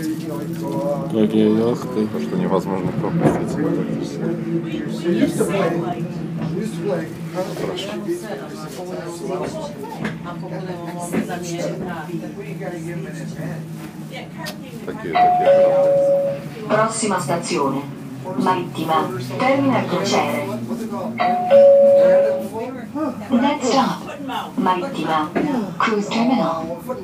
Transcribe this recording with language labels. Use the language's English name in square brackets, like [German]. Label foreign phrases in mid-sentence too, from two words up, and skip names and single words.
[Russian] Какие яхты. То, что невозможно пропустить. Хорошо. Такие. [Italian] Prossima stazione, Marittima, termina crociere. [English] Next stop, Marittima, cruise terminal.